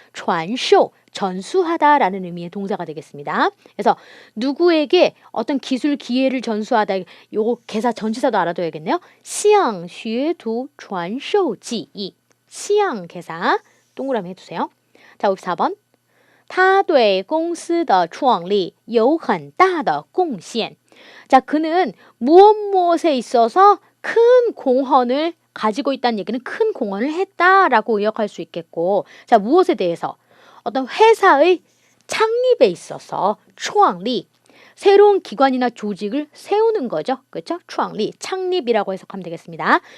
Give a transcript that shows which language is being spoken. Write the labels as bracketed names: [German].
[Korean] 传授, 전수하다 라는 의미의 동사가 되겠습니다. 그래서 누구에게 어떤 기술, 기회를 전수하다, 요거 개사 전치사도 알아둬야겠네요. [Chinese] 向学徒传授技艺. [Korean] 向개사 동그라미 해주세요. 자, 54번. [Chinese] 他对公司的创立有很大的贡献. [Korean] 자, 그는 무엇에 있어서 큰 공헌을 가지고 있다는 얘기는 큰 공헌을 했다라고 의역할 수 있겠고, 자, 무엇에 대해서? 어떤 회사의 창립에 있어서 创立, 새로운 기관이나 조직을 세우는 거죠. 그렇죠? 创立, 창립이라고 해석하면 되겠습니다.